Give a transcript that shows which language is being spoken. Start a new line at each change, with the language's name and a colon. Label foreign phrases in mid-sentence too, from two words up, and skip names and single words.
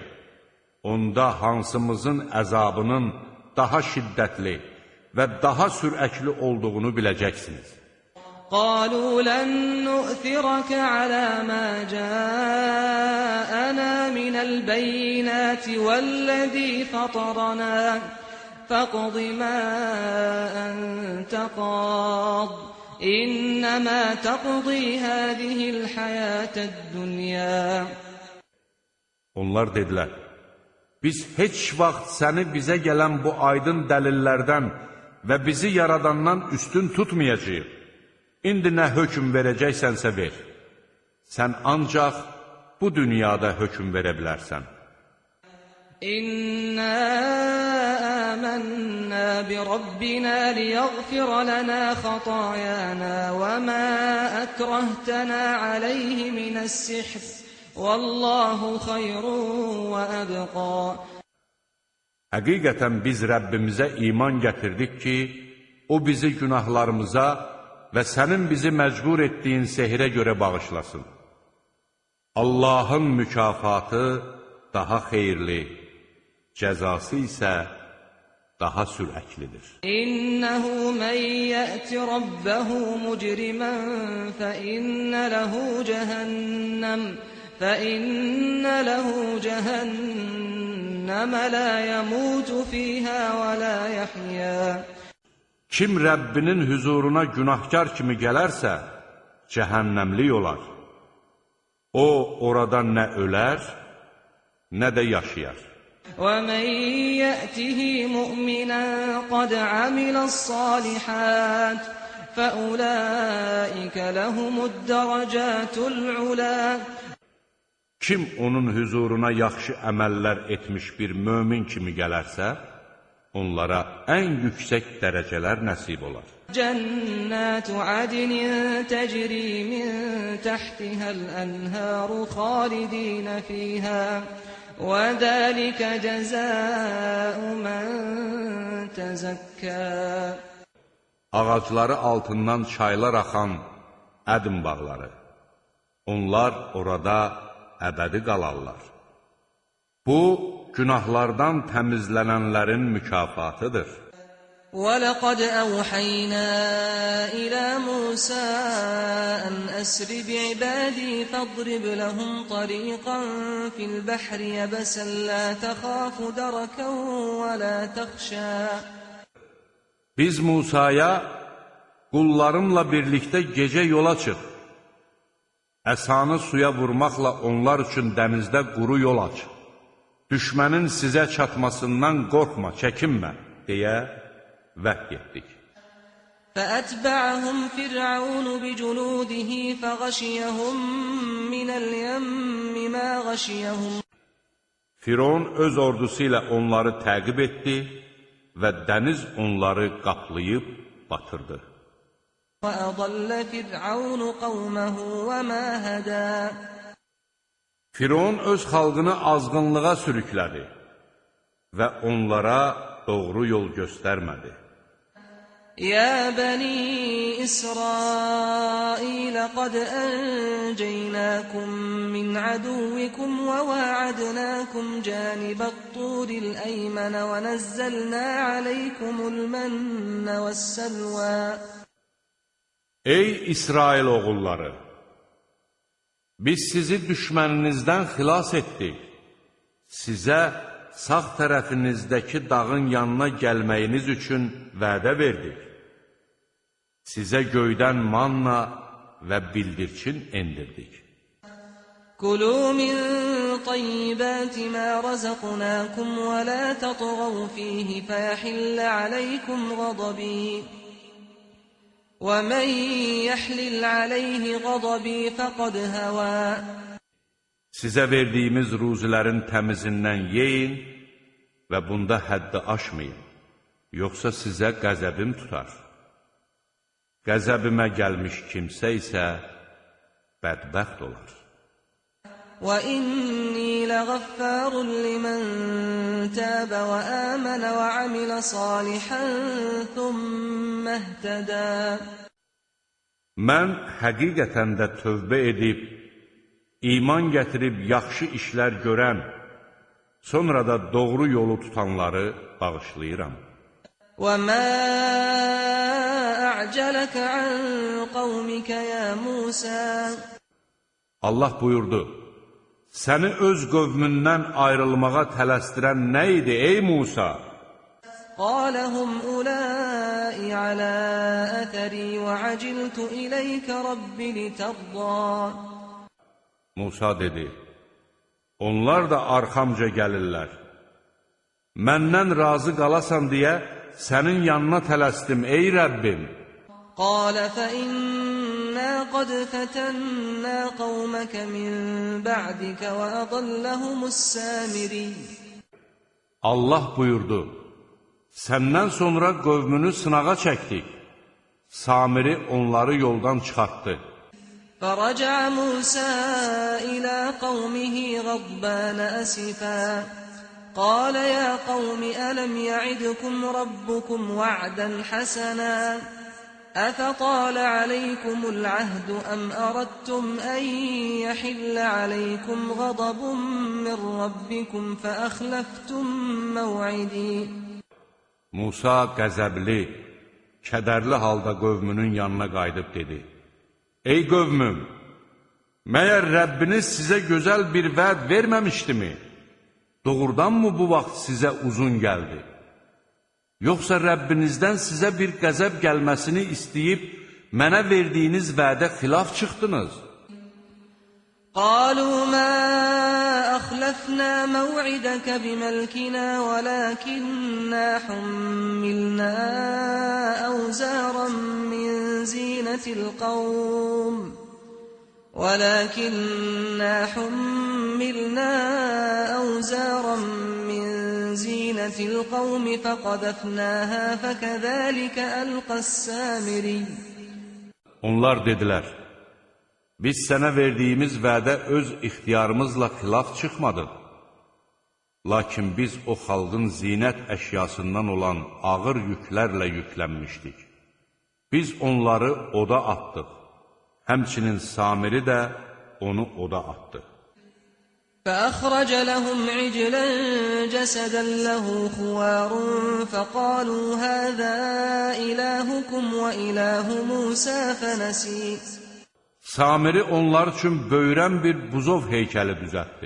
Azerbaijani: Onda hansımızın əzabının daha şiddətli və daha sürəkli olduğunu biləcəksiniz.
Arabic: قالوا لن نؤثرك على ما جاءنا من البينات والذي فطرنا فاقض ما أنت قاض إنما تقضي هذه الحياة الدنيا.
Azerbaijani: Onlar dedilər, biz heç vaxt səni bizə gələn bu aydın dəlillərdən və bizi yaradandan üstün tutmayacağıq. İndi nə hökm verəcəksənsə ver. Sən ancaq bu dünyada hökm verə bilərsən.
Arabic: إنا آمنا بربنا ليغفر لنا خطايانا وما أكرهتنا عليه من السحر. والله خير وأبقى.
Azerbaijani: Həqiqətən biz Rəbbimizə iman gətirdik ki, o bizi günahlarımıza və sənin bizi məcbur etdiyin sehirə görə bağışlasın. Allahın mükafatı daha xeyirli, cəzası isə daha sürəklidir.
Arabic: إنه من يأت ربه مجرما فإن له جهنم فَإِنَّ لَهُ جَهَنَّمَ لَا يَمُوتُ فِيهَا وَلَا يَحْيَا.
Azerbaijani: Kim Rəbbinin huzuruna günahkar kimi gələrsə, cəhənnəmlik olar. O, orada nə ölər, nə də yaşayar.
Arabic: وَمَنْ يَأْتِهِ مُؤْمِنًا قَدْ عَمِلَ الصَّالِحَاتِ فَأُولَٰئِكَ لَهُمُ الدَّرَجَاتُ الْعُلَى.
Azerbaijani: Kim onun huzuruna yaxşı əməllər etmiş bir mömin kimi gələrsə, onlara ən yüksək dərəcələr nəsib olar.
Arabic: جنات عدن تجري من تحتها الأنهار خالدين فيها وذلك جزاء من تزكى.
Azerbaijani: Ağacları altından çaylar axan ədm bağları. Onlar orada əbədi qalarlar. Bu, günahlardan təmizlənənlərin mükafatıdır.
Arabic: وَلَقَدْ أَوْحَيْنَا إِلَى مُوسَىٰ أَنْ أَسْرِ بِعِبَادِي فَاضْرِبْ لَهُمْ طَرِيقًا فِي الْبَحْرِ يَبَسًا لَا تَخَافُ دَرَكًا وَلَا تَخْشَىٰ.
Azerbaijani: Biz Musaya, qullarımla birlikdə gecə yola çıx. Əsanı suya vurmaqla onlar üçün dənizdə quru yol aç. Düşmənin sizə çatmasından qorxma, çəkinmə, deyə vəhy etdik.
Arabic: فَأَتْبَعَهُمْ فِرْعَوْنُ بِجُنُودِهِ فَغَشِيَهُمْ مِنَ الْيَمِّ مَا غَشِيَهُمْ.
Azerbaijani: Firon öz ordusu ilə onları təqib etdi və dəniz onları qaplayıb batırdı.
Arabic: وَأَضَلَّ فِرْعَوْنُ قَوْمَهُ وَمَا هَدَى.
Azerbaijani: Firon öz xalqını azğınlığa sürüklədi və onlara doğru yol göstərmədi.
Arabic: يا بني إسرائيل قد أنجيناكم من عدوكم وواعدناكم جانب الطور الأيمن ونزلنا عليكم المن والسلوى.
Azerbaijani: Ey İsrail oğulları! Biz sizi düşməninizdən xilas etdik. Sizə sağ tərəfinizdəki dağın yanına gəlməyiniz üçün vədə verdik. Sizə göydən manna və bildirçin endirdik.
Arabic: كلوا من طيبات ما رزقناكم ولا تطغوا فيه فيحل عليكم غضبي ومن يحلل عليه غضبي فقد هوى.
Azerbaijani: Sizə verdiyimiz ruzilərin təmizindən yeyin və bunda həddi aşmayın, yoxsa sizə qəzəbim tutar. Qəzəbimə gəlmiş kimsə isə bədbəxt olar.
Arabic: وَإِنِّي لَغَفَّارٌ لِمَنْ تَابَ وَآمَنَ وَعَمِلَ صَالِحًا ثُمَّ اهْتَدَى.
Azerbaijani: Mən həqiqətən də tövbə edib, iman gətirib yaxşı işlər görən, sonra da doğru yolu tutanları bağışlayıram.
Arabic: وَمَا أَعْجَلَكَ عَنْ قَوْمِكَ يَا مُوسَى.
Azerbaijani: Allah buyurdu, səni öz qövmündən ayrılmağa tələsdirən nə idi ey Musa?
Arabic: قَالَ هُمْ أُولَٰئِ عَلَىٰ أَثَرِي وَعَجِلْتُ إِلَيْكَ رَبِّ لِتَرْضَىٰ.
Azerbaijani: Musa dedi, onlar da arxamca gəlirlər. Məndən razı qalasan deyə sənin yanına tələsdim ey Rəbbim.
Arabic: قَالَ فَإِنَّا قَدْ فَتَنَّا قَوْمَكَ مِنْ بَعْدِكَ وَأَضَلَّهُمُ السَّامِرِيُّ.
Azerbaijani: Allah buyurdu, səndən sonra qövmünü sınağa çəkdik. Samiri onları yoldan çıxartdı.
Arabic: فَرَجَعَ مُوسَى إِلَى قَوْمِهِ غَضْبَانَ أَسِفًا قَالَ يَا قَوْمِ أَلَمْ يَعِدْكُمْ رَبُّكُمْ وَعْدًا حَسَنًا أَفَطَالَ عَلَيْكُمُ الْعَهْدُ أَمْ أَرَدتُّمْ أَنْ يَحِلَّ عَلَيْكُمْ غَضَبٌ مِّنْ رَبِّكُمْ فَأَخْلَفْتُمْ مَوْعِدِي.
Azerbaijani: Musa qəzəbli, kədərli halda qövmünün yanına qayıdıb dedi, ey qövmüm, məyər Rəbbiniz sizə gözəl bir vəd verməmişdimi? Doğrudanmı bu vaxt sizə uzun gəldi? Yoxsa Rəbbinizdən sizə bir qəzəb gəlməsini istəyib, mənə verdiyiniz vədə xilaf çıxdınız?
Arabic: قالوا ما أخلفنا موعدك بملكنا ولكننا حملنا أوزارا من زينة القوم فقذفناها فكذلك ألقى السامري.
Azerbaijani: Onlar dedilər, biz sənə verdiyimiz vədə öz ixtiyarımızla xilaf çıxmadıq. Lakin biz o xalqın zinət əşyasından olan ağır yüklərlə yüklənmişdik. Biz onları oda atdıq. Həmçinin Samiri də onu oda atdı.
Arabic: فأخرج لهم عجلا جسدا له خوار فقالوا هذا إلهكم وإله موسى فنسي.
Azerbaijani: Samiri onlar üçün böyrən bir buzov heykəli düzəltdi.